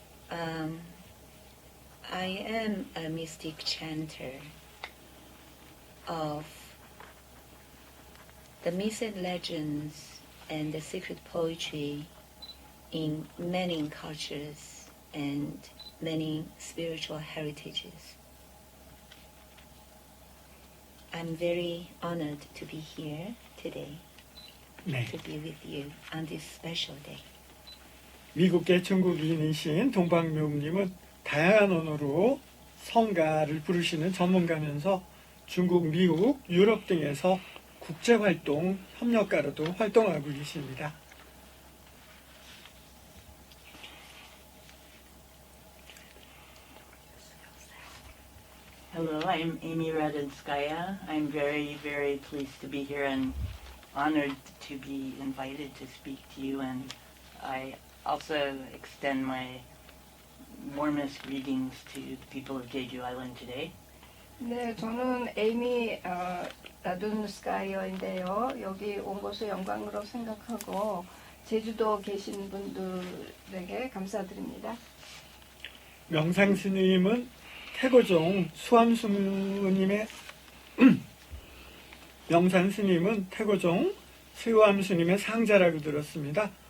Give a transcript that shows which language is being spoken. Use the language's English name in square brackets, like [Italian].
[English] I am a mystic chanter of the myths and legends and the secret poetry in many cultures and many spiritual heritages. I'm very honored to be here today, [Korean] 네. [English] to be with you on this special day. [Korean] 미국계 중국인이신 동방묘음님은 다양한 언어로 성가를 부르시는 전문가면서 중국, 미국, 유럽 등에서 국제활동 협력가로도 활동하고 계십니다. [English] Hello, I'm Amy Radinskaya. I'm very, very pleased to be here and honored to be invited to speak to you. And I also extend my warmest greetings to the people of Jeju Island today. [Korean] 네, 저는 에이미 라둔스카이어인데요. 여기 온 것을 영광으로 생각하고 제주도 계신 분들에게 감사드립니다. 명상 스님은 태고종 수암스님의 명산 스님은 태고종 수암스님의 상자라고 들었습니다.